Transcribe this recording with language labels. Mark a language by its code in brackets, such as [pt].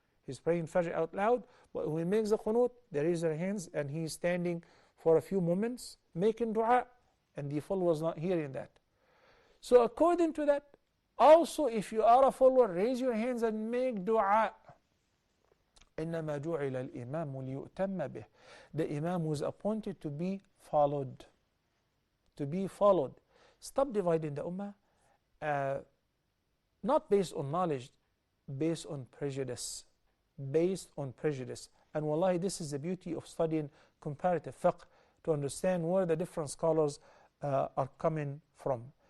[en] He's praying Fajr out loud, but when he makes the qunut, they raise their hands and he's standing for a few moments making dua, and the follower is not hearing that. So according to that, also if you are a follower, raise your hands and make dua. [ar] إنما جعل الإمام ليؤتم به. [en] The imam was appointed to be followed. To be followed. Stop dividing the ummah. Not based on knowledge, based on prejudice. Based on prejudice. And wallahi, this is the beauty of studying comparative fiqh, to understand where the different scholars are coming from.